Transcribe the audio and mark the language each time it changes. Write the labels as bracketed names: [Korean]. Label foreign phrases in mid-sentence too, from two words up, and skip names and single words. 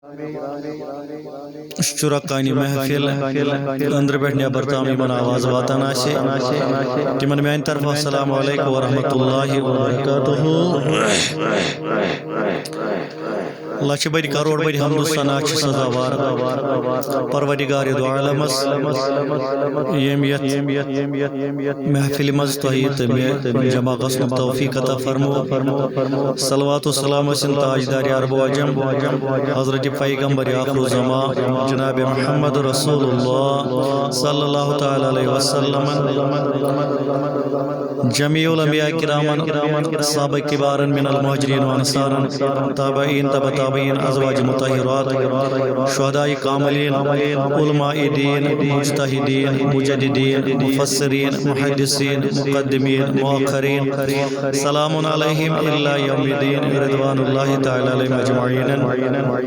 [Kashmiri] شرکانی محفل اندر پہ نبر تام یمن آواز واتان تمن میان طرف [Arabic] السلام علیکم ورحمۃ اللہ وبرکاتہ. [Kashmiri] لچھ بڑی کروڑ بڑی حمد و ثنا سزاوار پروردگار دو عالمس یم محفل مز تہ جمع گھنک توفیق عطا فرمو. صلوات و سلام سن تاجدار عرب و عجم حضرت پیغمبر آخر الزمان جناب محمد رسول اللہ [Arabic] صلی اللہ تعالی علیہ وسلم جمیع الانبیاء کرام صحابہ کبار من المہاجرین و انصار تابعین تبع تابعین ازواج مطہرات شہداء کاملین علماء دین مجتہدین مجددین مفسرین محدثین مقدمین مؤخرین سلام علیہم الا یوم الدین رضوان اللہ تعالی علیہم اجمعین.